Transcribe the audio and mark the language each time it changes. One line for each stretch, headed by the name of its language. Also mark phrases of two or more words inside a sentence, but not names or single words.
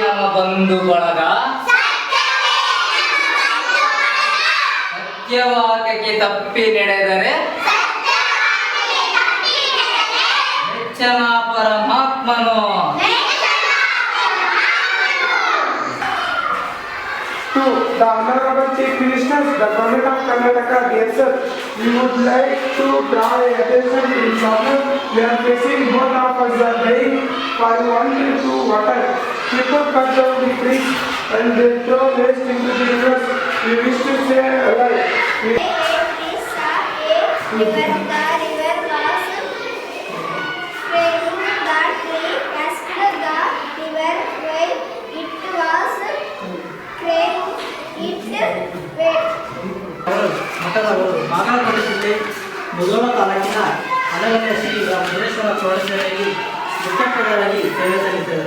Kannada: ಬಂಧು ಬಳಗ ಸತ್ಯವಾಕ್ಯಕ್ಕೆ ತಪ್ಪಿ ನಡೆದರೆ ಮೆಚ್ಚನ ಪರಮಾತ್ಮನು.
English: To the Honorable Chief Minister, the Government of Karnataka, dear sir, we would like to draw your attention to this problem. We are facing both of us are dying for wanting to water. People cut down the trees and they throw waste into the rivers. We wish to stay alive. We
Kannada: ಮಠದವರು ಬಾಗಲಕೋಟೆ ಮುಧೋಳ ತಾಲೂಕಿನ ಹಲಗನೆಯ ಶ್ರೀ ರಾಮೇಶ್ವರ ಪ್ರೌಢಶಾಲೆಯಲ್ಲಿ ಮುಖ್ಯೋಪಾಧ್ಯಾಯರಾಗಿ ಸೇವೆ ಸಲ್ಲಿಸಿದರು.